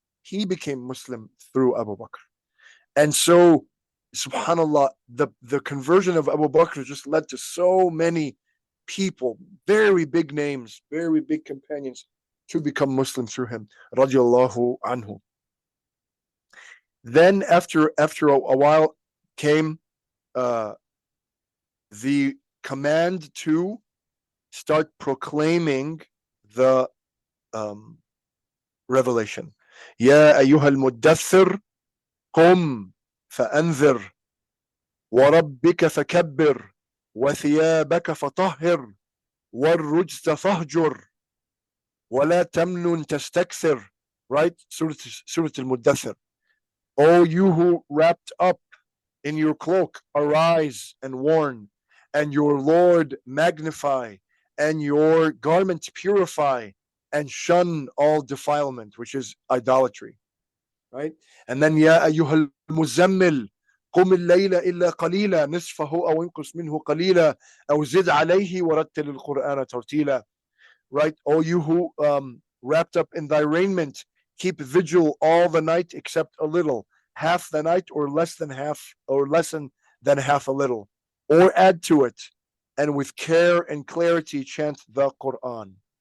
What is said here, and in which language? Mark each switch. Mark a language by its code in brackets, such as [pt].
[en] He became Muslim through Abu Bakr. And so, subhanallah, the conversion of Abu Bakr just led to so many people, very big names, very big companions, to become Muslim through him, radiallahu anhu. Then after a while came the command to start proclaiming the revelation. [ar] يا أيها المدثر قم فأنذر وربك فكبر وثيابك فطهر والرجز فاهجر ولا تمنن تستكثر. [en] Right? Surah Al-Muddathir. O you who wrapped up in your cloak, arise and warn, and your Lord magnify, and your garment purify, and shun all defilement, which is idolatry. Right? And then [ar] يا أيها المزمل قم الليل إلا قليلا نصفه أو انقص منه قليلا أو زد عليه ورتل القرآن ترتيلا. [en] Right? O you who wrapped up in thy raiment, keep vigil all the night except a little, half the night or less than half, or lessen than half a little, or add to it, and with care and clarity chant the Quran.